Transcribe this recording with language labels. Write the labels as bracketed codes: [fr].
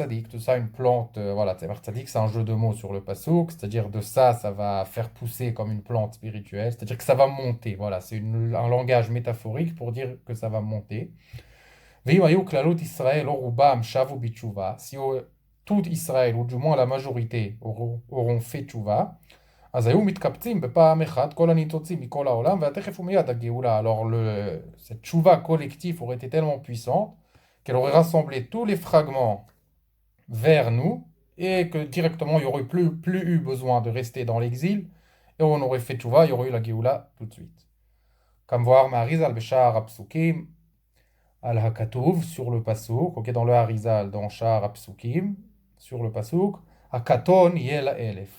[fr] Tout ça, une plante, voilà, tzemach tzadik, c'est un jeu de mots sur le pasouk, c'est-à-dire de ça, ça va faire pousser comme une plante spirituelle, c'est-à-dire que ça va monter, voilà, c'est un langage métaphorique pour dire que ça va monter. Si tout Israël, ou du moins la majorité, auront fait tchouva, [he] אז היו מתקבצים בפעם אחת כל הניצוצים מכל העולם, והתכף ומיד הגאולה. [fr] Alors cette tchouva collective aurait été tellement puissante qu'elle aurait rassemblé tous les fragments vers nous et que directement il n'y aurait plus eu besoin de rester dans l'exil et on aurait fait tchouva, il y aurait eu la géoula tout de suite. Comme voir Maharizal Beshar Apsukim al-Hakatouv sur le pasouk, ok, dans le Harizal, dans Shar Apsukim, sur le pasouk, Hakaton yel elef.